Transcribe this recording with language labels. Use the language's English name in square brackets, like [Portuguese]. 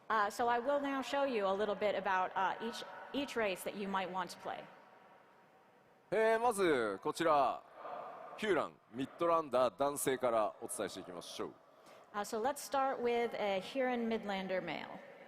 [English] So I will now show you a little bit about each race that you might want to play. [Japanese] まずこちらヒューランミッドランダー男性からお伝えしていきましょう。 [English] So let's start with a Huron Midlander male.